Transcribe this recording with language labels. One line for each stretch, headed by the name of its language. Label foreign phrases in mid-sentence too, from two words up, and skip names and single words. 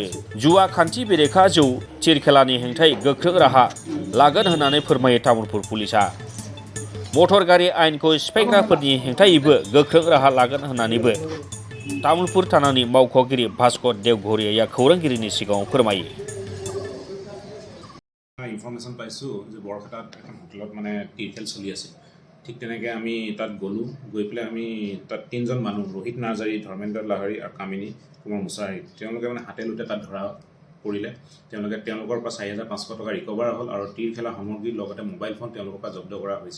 Bodo: जुवा खान्थि बेरेखा जौ थिर खेलानि हेंथायै गोख्रों राहा लागोन होननानै फोरमायो तामुलपुर पुलिसआ। मटर गारि आयेनखौ सिफायग्राफोरनि हेंथायैबो गोख्रों राहा लागोन होननानैबो तामुलपुर थानानि मावख'गिरि भास्कर देवघरियाया खौरांगिरिनि सिगाङाव फोरमायो।
Assamese: ইনফৰমেশ্যন পাইছোঁ যে বৰপেটাত এখন হোটেলত মানে টিৰ চলি আছে। ঠিক তেনেকৈ আমি তাত গ'লোঁ, গৈ পেলাই আমি তাত তিনিজন মানুহ ৰোহিত নাৰ্জাৰী, ধৰ্মেন্দ্ৰ লাহাৰী আৰু কামিনী কুমাৰ মুছাহাৰী, তেওঁলোকে মানে হাতে লোটে তাত ধৰা পৰিলে। তেওঁলোকৰ পৰা 4,500 টকা ৰিকভাৰ হ'ল আৰু টিৰ খেলা সামগ্ৰীৰ লগতে মোবাইল ফোন তেওঁলোকৰ পৰা জব্দ কৰা হৈছে।